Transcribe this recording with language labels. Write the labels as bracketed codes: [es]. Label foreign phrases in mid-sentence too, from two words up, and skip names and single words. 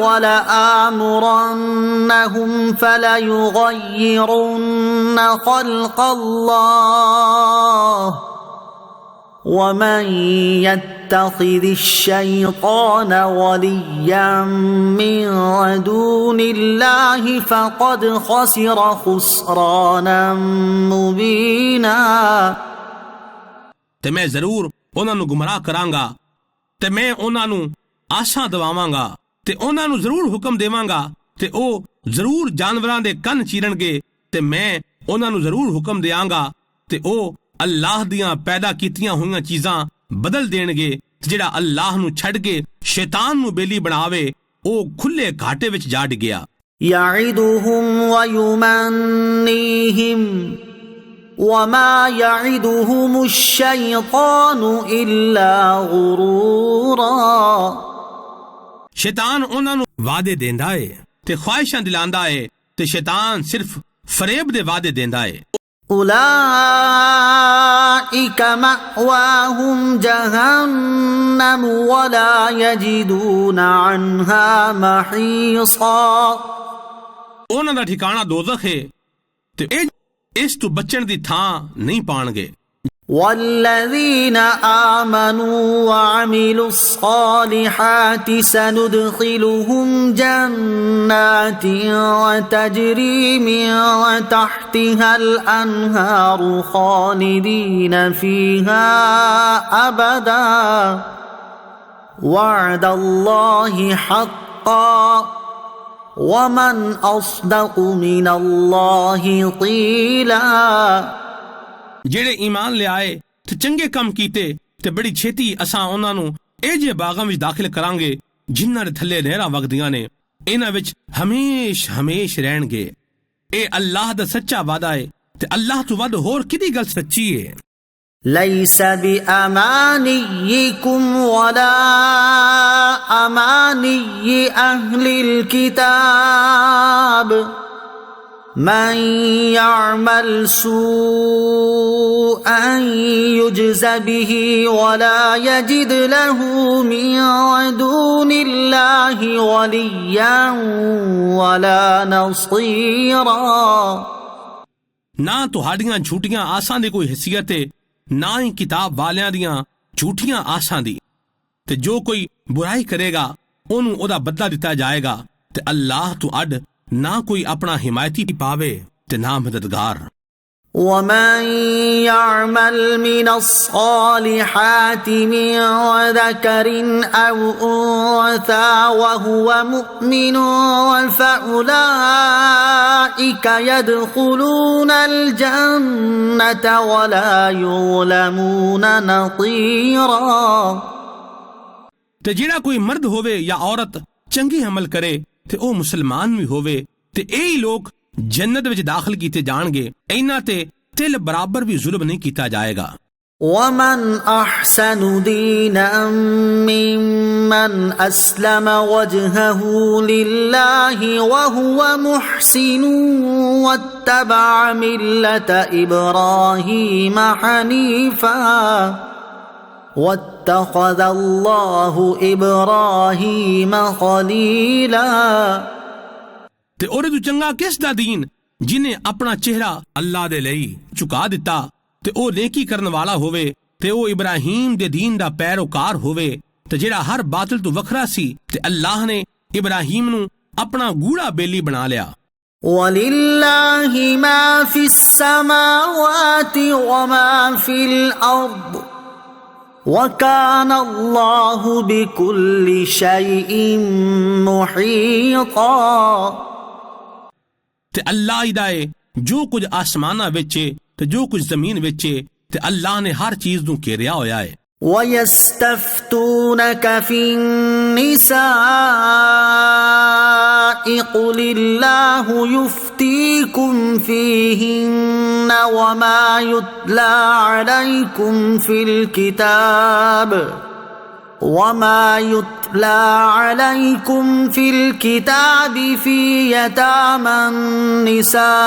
[ar] ولآمرنهم فليغيرن خلق الله ومن يتخذ الشيطان وليا من دون الله فقد خسر خسرانا مبينا [pa] ਤੇ ਮੈਂ ਜ਼ਰੂਰ ਉਹਨਾਂ ਨੂੰ ਗੁੰਮਰਾਹ ਕਰਾਂਗਾ ਤੇ ਮੈਂ ਉਹਨਾਂ ਨੂੰ ਆਸਾਂ ਦਵਾਵਾਂਗਾ ਤੇ ਉਹਨਾਂ ਨੂੰ ਜ਼ਰੂਰ ਹੁਕਮ ਦੇਵਾਂਗਾ ਤੇ ਉਹ ਜ਼ਰੂਰ ਜਾਨਵਰਾਂ ਦੇ ਕੰਨ ਚੀਰਣਗੇ ਤੇ ਮੈਂ ਉਹਨਾਂ ਨੂੰ ਜ਼ਰੂਰ ਹੁਕਮ ਦਿਆਂਗਾ ਤੇ ਉਹ ਅੱਲਾਹ ਦੀਆਂ ਪੈਦਾ ਕੀਤੀਆਂ ਹੋਈਆਂ ਚੀਜ਼ਾਂ ਬਦਲ ਦੇਣਗੇ। ਜਿਹੜਾ ਅੱਲਾਹ ਨੂੰ ਛੱਡ ਕੇ ਸ਼ੈਤਾਨ ਨੂੰ ਬੇਲੀ ਬਣਾਵੇ ਉਹ ਖੁੱਲੇ ਘਾਟੇ ਵਿੱਚ ਜਾ ਡਿੱਗਿਆ। [ar] يعدهم ويمنيهم وما يعدهم الشيطان إلا غرورا [pa] ਸ਼ੈਤਾਨ ਉਹਨਾਂ ਨੂੰ ਵਾਅਦੇ ਦਿੰਦਾ ਏ ਤੇ ਖੁਆਇਸ਼ਾਂ ਦਿਲਾਉਂਦਾ ਏ ਤੇ ਸ਼ੈਤਾਨ ਸਿਰਫ ਫਰੇਬ ਦੇ ਵਾਅਦੇ ਦਿੰਦਾ ਏ। [ar] أولئك مأواهم جهنم ولا يجدون عنها محيصا [pa] ਉਹਨਾਂ ਦਾ ਠਿਕਾਣਾ ਦੋਜ਼ਖ ਹੈ ਤੇ ਇਹ ਇਸ ਤੋਂ ਬਚਣ ਦੀ ਥਾਂ ਨਹੀਂ ਪਾਣਗੇ। [ar] والذين آمنوا وعملوا الصالحات سندخلهم جنات تجري من تحتها الأنهار خالدين فيها أبدا وعد الله حقا ومن أصدق من الله قيلا [pa] ਜਿਹੜੇ ਈਮਾਨ ਲਿਆਏ ਤੇ ਚੰਗੇ ਕੰਮ ਕੀਤੇ ਤੇ ਬੜੀ ਛੇਤੀ ਅਸਾਂ ਉਹਨਾਂ ਨੂੰ ਇਹ ਜਿਹੇ ਬਾਗਾਂ ਵਿੱਚ ਦਾਖਲ ਕਰਾਂਗੇ ਜਿਨ੍ਹਾਂ ਦੇ ਥੱਲੇ ਨਹਿਰਾਂ ਵਗਦੀਆਂ ਨੇ। ਇਹਨਾਂ ਵਿੱਚ ਹਮੇਸ਼ ਹਮੇਸ਼ ਰਹਿਣਗੇ। ਇਹ ਅੱਲਾਹ ਦਾ ਸੱਚਾ ਵਾਅਦਾ ਹੈ ਤੇ ਅੱਲਾਹ ਤੋਂ ਵੱਧ ਹੋਰ ਕਿਹਦੀ ਗੱਲ ਸੱਚੀ ਹੈ। [ar] ليس بأمانيكم ولا أماني أهل الكتاب من يعمل سوءا يجز به ولا يجد له من دون الله وليا ولا نصيرا [pa] ਨਾ ਤੁਹਾਡੀਆਂ ਝੂਠੀਆਂ ਆਸਾਂ ਦੀ ਕੋਈ ਹੈਸੀਅਤ ਹੈ ਨਾ ਹੀ ਕਿਤਾਬ ਵਾਲਿਆਂ ਦੀਆਂ ਝੂਠੀਆਂ ਆਸਾਂ ਦੀ ਤੇ ਜੋ ਕੋਈ ਬੁਰਾਈ ਕਰੇਗਾ ਉਹਨੂੰ ਉਹਦਾ ਬਦਲਾ ਦਿੱਤਾ ਜਾਏਗਾ ਤੇ ਅੱਲਾਹ ਤੋਂ ਅੱਡ ਨਾ ਕੋਈ ਆਪਣਾ ਹਿਮਾਇਤੀ ਪਾਵੇ ਤੇ ਨਾ ਮਦਦਗਾਰ। [ar] ومن يعمل من الصالحات من ذكر أو أنثى وهو مؤمن فأولئك يدخلون الجنة ولا يظلمون نقيرا [pa] ਤੇ ਜਿਹੜਾ ਕੋਈ ਮਰਦ ਹੋਵੇ ਜਾਂ ਔਰਤ ਚੰਗੀ ਅਮਲ ਕਰੇ ਤੇ ਉਹ ਮੁਸਲਮਾਨ ਵੀ ਹੋਵੇ ਤੇ ਇਹ ਲੋਕ ਜੰਨਤ ਵਿੱਚ ਦਾਖਲ ਕੀਤੇ ਜਾਣਗੇ। ਇਹਨਾਂ ਤੇ ਤਿਲ ਬਰਾਬਰ ਵੀ ਜ਼ੁਲਮ ਨਹੀਂ ਕੀਤਾ ਜਾਏਗਾ। [ar] ومن أحسن دينا ممن أسلم وجهه لله وهو محسن واتبع ملة إبراهيم حنيفا واتخذ الله إبراهيم خليلا [pa] ਤੇ ਉਹਦੇ ਤੋਂ ਚੰਗਾ ਕਿਸ ਦਾ ਦੀਨ ਜਿਨੇ ਆਪਣਾ ਚਿਹਰਾ ਅੱਲਾਹ ਦੇ ਲਈ ਝੁਕਾ ਦਿੱਤਾ ਤੇ ਉਹ ਨੇਕੀ ਕਰਨ ਵਾਲਾ ਹੋਵੇ ਤੇ ਉਹ ਇਬਰਾਹੀਮ ਦੇ ਦੀਨ ਦਾ ਪੈਰੋਕਾਰ ਹੋਵੇ ਤੇ ਜਿਹੜਾ ਹਰ ਬਾਤਲ ਤੋਂ ਵੱਖਰਾ ਸੀ ਤੇ ਅੱਲਾਹ ਨੇ ਇਬਰਾਹੀਮ ਨੂੰ ਆਪਣਾ ਗੂੜਾ ਬੇਲੀ ਬਣਾ ਲਿਆ। [ar] وَلِلَّهِ مَا فِي السَّمَاوَاتِ وَمَا فِي الْأَرْضِ وَكَانَ اللَّهُ بِكُلِّ شَيْءٍ مُحِيطًا [pa] ਤੇ ਅੱਲਾਹ ਹੀ ਦਾ ਏ ਜੋ ਕੁਝ ਆਸਮਾਨਾਂ ਵਿੱਚ ਏ ਤੇ ਜੋ ਕੁਝ ਜ਼ਮੀਨ ਵਿੱਚ ਏ ਤੇ ਅੱਲਾਹ ਨੇ ਹਰ ਚੀਜ਼ ਨੂੰ ਘੇਰਿਆ ਹੋਇਆ ਏ। [ar] وَيَسْتَفْتُونَكَ فِي النِّسَاءِ قُلِ اللَّهُ يُفْتِيكُمْ فِيهِنَّ وَمَا يُتْلَى عَلَيْكُمْ فِي الْكِتَابِ يتلى عليكم في الكتاب في يتامى النساء